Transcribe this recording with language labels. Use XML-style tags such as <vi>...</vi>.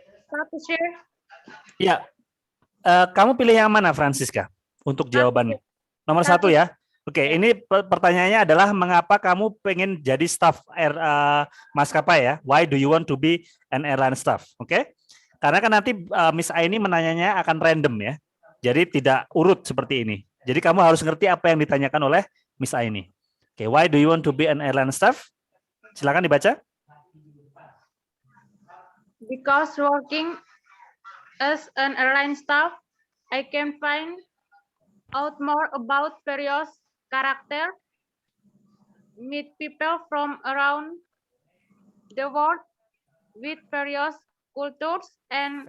<en>Start to share.</en> <id>Ya, kamu pilih yang mana Francisca untuk jawabannya? Nomor 1 ya. Oke, ini pertanyaannya adalah mengapa kamu pengen jadi staff maskapai ya?</id> <en>Why do you want to be an airline staff?</en> <id>Oke, karena kan nanti Miss Aini menanyanya akan random ya. Jadi tidak urut seperti ini. Jadi kamu harus ngerti apa yang ditanyakan oleh Miss Aini.</id> <en>Oke, why do you want to be an airline staff?</en> <id>Silakan dibaca.</id> <en>Because working as an airline staff, I can find out more about various characters, meet people from around the world with various cultures and</en>